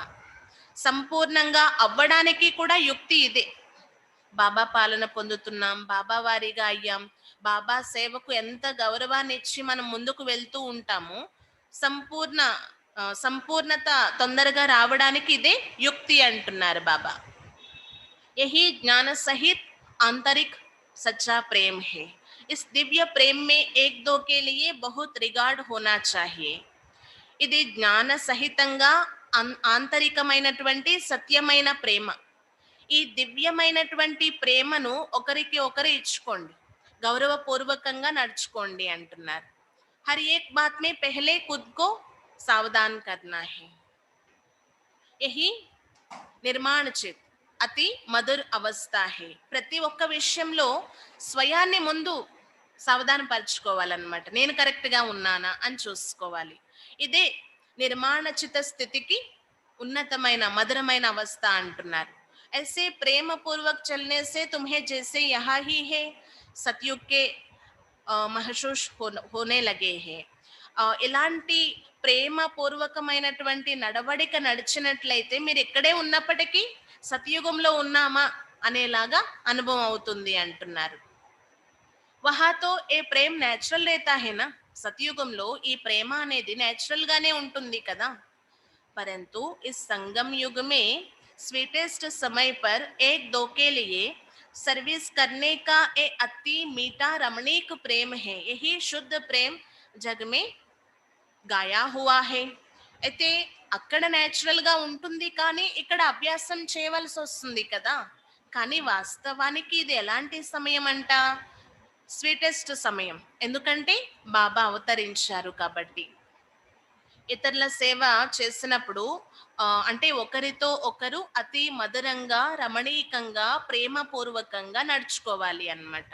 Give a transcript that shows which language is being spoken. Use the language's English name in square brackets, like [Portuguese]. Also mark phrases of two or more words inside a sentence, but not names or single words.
[Telugu] సంపూర్ణంగా అవ్వడానికి కూడా యుక్తి ఇదే. బాబా పాలన పొందుతున్నాం, బాబా వారిగా అయ్యాం, బాబా సేవకు ఎంత గౌరవాన్ని ఇచ్చి మనం ముందుకు వెళ్తూ ఉంటామో సంపూర్ణత తొందరగా రావడానికి ఇదే యుక్తి అంటున్నారు బాబా. [Hindi] यही ज्ञान सहित आंतरिक सच्चा प्रेम है. इस दिव्य प्रेम में एक दो के लिए बहुत रिगार्ड होना चाहिए. [Telugu] ఇది జ్ఞాన సహితంగా ఆంతరికమైనటువంటి సత్యమైన ప్రేమ. ఈ దివ్యమైనటువంటి ప్రేమను ఒకరికి ఒకరు ఇచ్చుకోండి, గౌరవపూర్వకంగా నడుచుకోండి అంటున్నారు. [Hindi] हर एक बात में पहले खुद को सावधान करना है। यही निर्माण चित अति मधुर अवस्था है. [Telugu] ప్రతి ఒక్క విషయంలో స్వయాన్ని ముందు సావధాన పరుచుకోవాలన్నమాట. నేను కరెక్ట్ గా ఉన్నానా అని చూసుకోవాలి. ఇదే నిర్మాణచిత స్థితికి ఉన్నతమైన మధురమైన అవస్థ అంటున్నారు. [Hindi] ऐसे प्रेम पूर्वक चलने से तुम्हें जैसे यहाँ ही है सतयुग के महसूस होने लगे हैं. [Telugu] ఇలాంటి ప్రేమ పూర్వకమైనటువంటి నడవడిక నడిచినట్లయితే మీరు ఎక్కడే ఉన్నప్పటికీ సతయుగంలో ఉన్నామా అనేలాగా అనుభవం అవుతుంది అంటున్నారు. [Hindi] वहाँ तो ये प्रेम नेचुरल रहता है ना. [Telugu] సతయుగంలో ఈ ప్రేమ అనేది నేచురల్ గానే ఉంటుంది కదా. [Hindi] परंतु इस संगम युग में स्वीटेस्ट समय पर एक दो के लिए सर्विस करने का ये अति मीठा रमणीक प्रेम है. यही शुद्ध प्रेम जग में गाया हुआ है. [Telugu] అయితే అక్కడ నేచురల్ గా ఉంటుంది, కానీ ఇక్కడ అభ్యాసం చేయవలసి వస్తుంది కదా. కానీ వాస్తవానికి ఇది ఎలాంటి సమయం అంట, స్వీటెస్ట్ సమయం. ఎందుకంటే బాబా అవతరించారు కాబట్టి. ఇతరుల సేవ చేసినప్పుడు అంటే ఒకరితో ఒకరు అతి మధురంగా, రమణీకంగా, ప్రేమపూర్వకంగా నడుచుకోవాలి అన్నమాట.